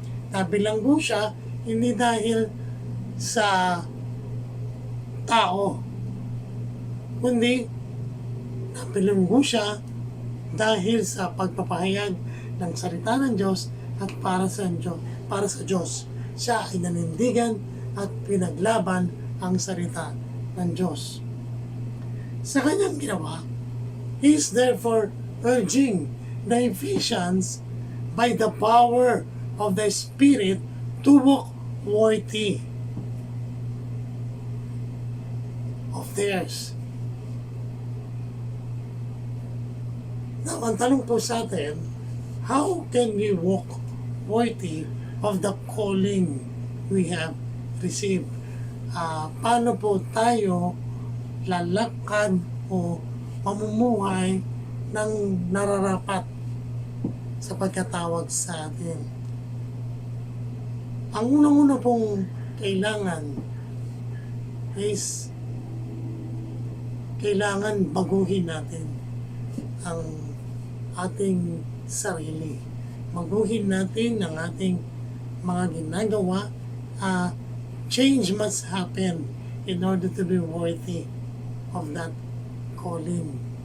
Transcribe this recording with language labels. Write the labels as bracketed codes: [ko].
[tl] Nabilanggo siya hindi dahil sa tao, kundi nabilanggo siya dahil sa pagpapahayag ng salita ng Diyos at para sa Diyos. Siya ay nanindigan at pinaglaban ang salita ng Diyos. Sa kanyang ginawa, [en] he is therefore urging the Ephesians by the power of the Spirit to walk worthy of theirs. Now, [tl] ang tanong po sa atin, [en] how can we walk worthy of the calling we have received? [tl] Paano po tayo lalakad o mamumuhay ng nararapat sa pagkatawag sa atin? Ang unang-una pong kailangan is kailangan baguhin natin ang ating sarili. Baguhin natin ang ating mga ginagawa. [en] Change must happen in order to be worthy of that calling.